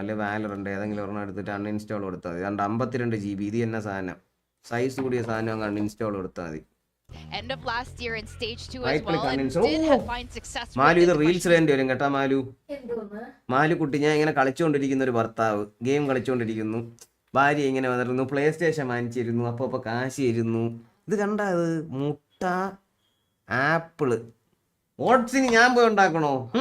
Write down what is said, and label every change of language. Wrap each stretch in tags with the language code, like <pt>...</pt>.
<ml>അല്ലെങ്കിൽ വാലറൻ്റെ ഏതെങ്കിലും ഒരെണ്ണം എടുത്തിട്ട് അൺഇൻസ്റ്റാൾ കൊടുത്താൽ മതി. 52 GB ഇത് തന്നെ സാധനം, സൈസ് കൂടിയ സാധനം അങ്ങ് അൺഇൻസ്റ്റാൾ കൊടുത്താൽ മതി.</ml> <en>End of last year in stage 2 as well, and did find success.</en> <ml>Malu ഇത് റീൽസ് വേണ്ടി വരും കേട്ടാ മാലു. മാലു കുട്ടി, ഞാൻ ഇങ്ങനെ കളിച്ചുകൊണ്ടിരിക്കുന്ന ഒരു ഭർത്താവ് ഗെയിം കളിച്ചുകൊണ്ടിരിക്കുന്നു, ഭാര്യ ഇങ്ങനെ വന്നിരുന്നു, പ്ലേ സ്റ്റേഷൻ വാങ്ങിച്ചിരുന്നു, അപ്പോൾ കാശ് തരുന്നു. ഇത് കണ്ട അത് മുട്ട ആപ്പിള് ഓട്സിന് ഞാൻ പോയി ഉണ്ടാക്കണോ?</ml>